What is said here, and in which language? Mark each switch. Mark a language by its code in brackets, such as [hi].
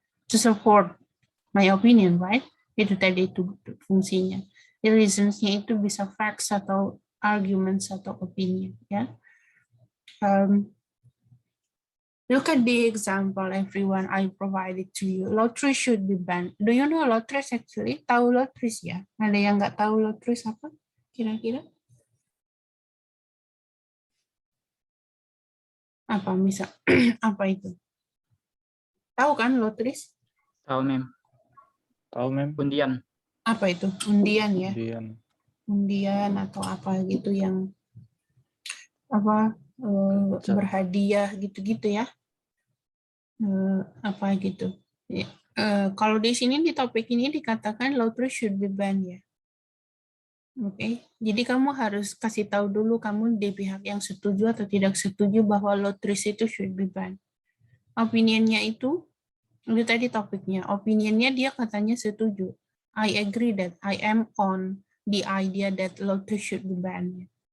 [en] To support my opinion, right? [id] Itu tadi itu fungsinya. Reasons-nya itu bisa facts atau arguments atau opinion ya. [en] Look at the example everyone I provided to you. Lottery should be banned. Do you know lottery actually? [id] Tahu lottery ya? Ada yang nggak tahu lottery apa? Kira-kira? Apa misal? Apa itu? Tahu kan lottery? Tahu, Mem. Tahu, Mem. Undian. Apa itu? Undian ya? Undian. undian atau apa gitu yang apa berhadiah gitu-gitu ya. Apa gitu. Ya. Kalau di sini di topik ini dikatakan [en] lottery should be banned [id] ya. Oke, jadi kamu harus kasih tahu dulu kamu di pihak yang setuju atau tidak setuju bahwa lottery itu [en] should be banned. [id] Opinionnya itu tadi topiknya. Opinionnya dia katanya setuju. [en] I agree that I am on the idea that lottery should be banned.